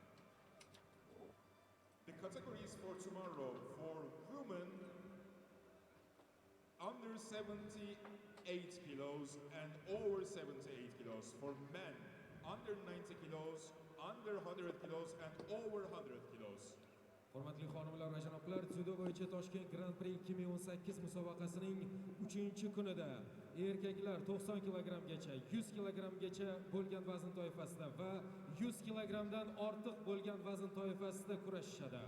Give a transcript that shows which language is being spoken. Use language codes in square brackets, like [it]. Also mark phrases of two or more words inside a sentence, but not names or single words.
[en] The categories for tomorrow: for women under 78 kilos and over 78 kilos; for men under 90 kilos, under 100 kilos and over 100 kilos. [uz] Hurmatli xonimlar va janoblar, Judo bo'yicha Toshkent Grand-Prix 2018 musobaqasining 3-kunida erkaklar 90 kilogramgacha, 100 kilogramgacha bo'lgan vazn toifasida va 100 kilogramdan ortiq bo'lgan vazn toifasida kurashishadi.